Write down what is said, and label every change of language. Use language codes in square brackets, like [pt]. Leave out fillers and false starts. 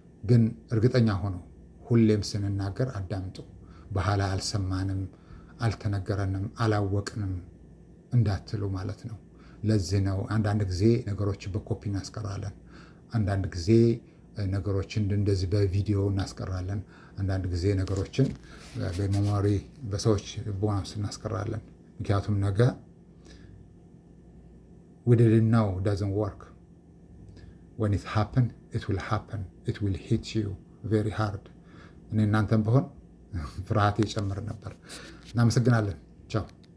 [am] ግን እርግጠኛ ሆኖ ሁሌም ስንናገር አዳምጡ። በኋላ አልሰማንም፣ አልተነገረንም፣ አላወቅንም እንዳትሉ ማለት ነው። ለዚህ ነው አንዳንድ ጊዜ ነገሮችን በኮፒ እናስቀራለን። አንዳንድ ጊዜ ነገሮችን እንደዚህ በቪዲዮ እናስቀራለን። አንዳንድ ጊዜ ነገሮችን በሜሞሪ በሰዎች ቦናስ እናስቀራለን። ምክንያቱም ነገ [en] we didn't know doesn't work. When it happen, it will happen. It will hit you very hard. [am] እኔ እናንተም በሆን ፍርሃት ይጨምር ነበር። እናመሰግናለን። ቻው